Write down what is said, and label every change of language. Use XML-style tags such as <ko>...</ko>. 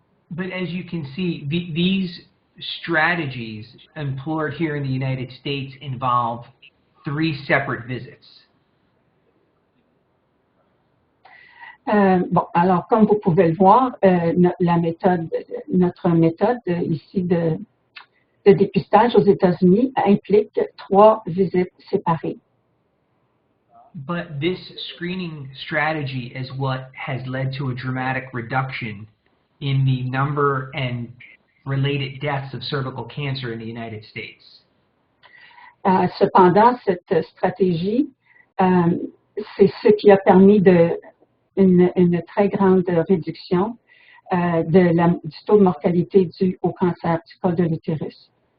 <en>But as you can see, these strategies employed here in the United States involve 3 separate visits.</en> <fr>Bon, alors comme vous pouvez le voir, notre méthode ici de dépistage aux États-Unis implique 3 visites séparées.</fr> <en>But this screening strategy is what has led to a dramatic reduction in the number and related deaths of cervical cancer in the United States.</en> <fr>Cependant, cette stratégie, c'est ce qui a permis une très grande réduction du taux de mortalité dû au cancer du col de l'utérus.</fr>